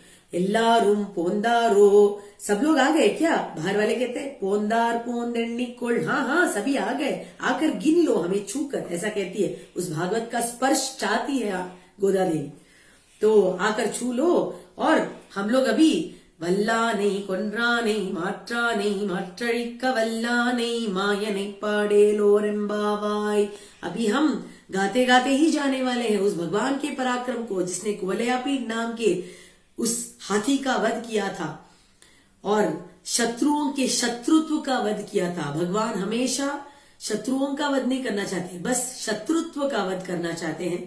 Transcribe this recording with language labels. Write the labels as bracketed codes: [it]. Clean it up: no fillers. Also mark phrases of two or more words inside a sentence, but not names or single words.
[ta] எல்லாரும் போந்தாரோ, [hi] सब लोग आ गए क्या? बाहर वाले कहते हैं [ta] போந்தார் போந்தெண்ணி கொள், [hi] हाँ सभी आ गए, आकर गिन लो हमें छूकर, ऐसा कहती है। उस भागवत का स्पर्श चाहती है गोदा देवी, तो आकर छू लो और हम लोग अभी [ta] வல்லானை கொன்றானை மாற்றானை மாற்றழிக்க வல்லானை மாயனை பாடேலோரெம்பாவாய், [hi] अभी हम गाते गाते ही जाने वाले हैं उस भगवान के पराक्रम को जिसने कुवलयापीड नाम के उस हाथी का वध किया था और शत्रुओं के शत्रुत्व का वध किया था। भगवान हमेशा शत्रुओं का वध नहीं करना चाहते, बस शत्रुत्व का वध करना चाहते हैं।